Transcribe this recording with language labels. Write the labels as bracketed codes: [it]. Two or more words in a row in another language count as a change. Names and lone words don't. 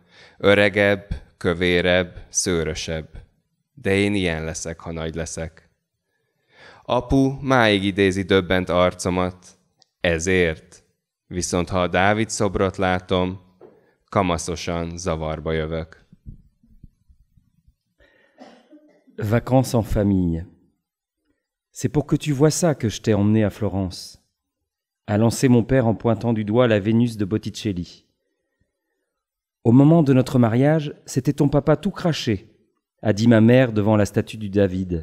[hu] Öregebb, kövérebb, szőrösebb. De én ilyen leszek, ha nagy leszek. Apu máig idézi döbbent arcomat. Ezért. Viszont ha a Dávid szobrot látom, kamaszosan zavarba jövök. [fr] Vacances en famille. C'est pour que tu vois ça que je t'ai emmené à Florence, a lancé mon père en pointant du doigt la Vénus de Botticelli. Au moment de notre mariage, c'était ton papa tout craché, a dit ma mère devant la statue du David.